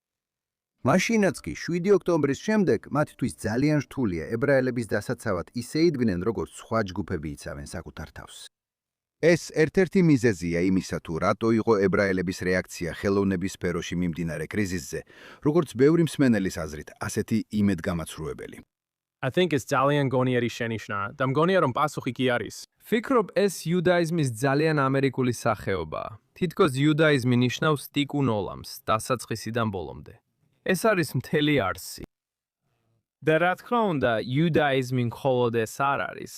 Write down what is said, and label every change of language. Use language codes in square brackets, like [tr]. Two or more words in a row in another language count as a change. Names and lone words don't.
[ka] მაშინაც კი 7 ოქტომბრის შემდეგ მათთვის ძალიან რთულია ებრაელების დასაცავად ისე იდგნენ, როგორც სხვა ჯგუფები იცავენ საკუთარ თავს. ეს ერთ-ერთი მიზეზია იმისა, თუ რატო იყო ებრაელების რეაქცია ხელოვნების სფეროში მიმდინარე კრიზისზე, როგორც ბევრი მსმენელის აზრით, ასეთი იმედგამაცრუებელი. [en] I think it's [ka] ძალიან გონიერი შენიშვნა და მგონია რომ პასუხი კი არის. ვფიქრობ, ეს იუდაიზმის ძალიან ამერიკული სახეობაა. თითქოს იუდაიზმი ნიშნავს [he] תיקון עולם, [ka] დასაწყისიდან ბოლომდე. ეს არის მთელი არსი. და რა თქმა უნდა, იუდაიზმი მხოლოდ ეს არ არის.